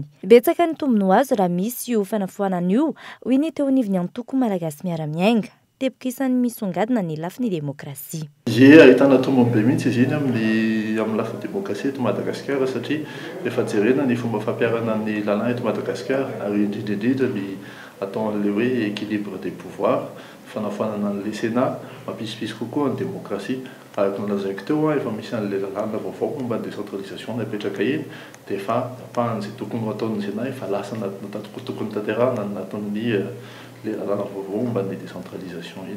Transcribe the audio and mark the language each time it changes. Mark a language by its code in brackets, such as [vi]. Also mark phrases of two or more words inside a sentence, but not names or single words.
[mg] Betsaka ny tombony azo raha misy io fanafoanana io hoy ny teo anivony antoko malagasy miara-miainga. Teboka isan'ny misongadina ny lafin'ny demokrasia. Ie ahitana tombony be mihitsy izy iny amin'ny lafiny demokrasia eto Madagasikara satria rehefa jerena ny fomba fampiarana ny lalàna eto Madagasikara ary indrindra ny atao an'ilay hoe [fr] équilibre des pouvoirs, [mg] fanafoanana an'ilay Sénat mampisipitsy kokoa ny demokrasia. Araka nalazaiko teo efa misy an'ilay lalàna vaovao momba ny décentralisation napetraka iny dia efa apahan'izay tokony ho ataon'ny Sénat efa lasa tokony tanterahana anatin'ny le lalàna vaovao momba ny décentralisation iny.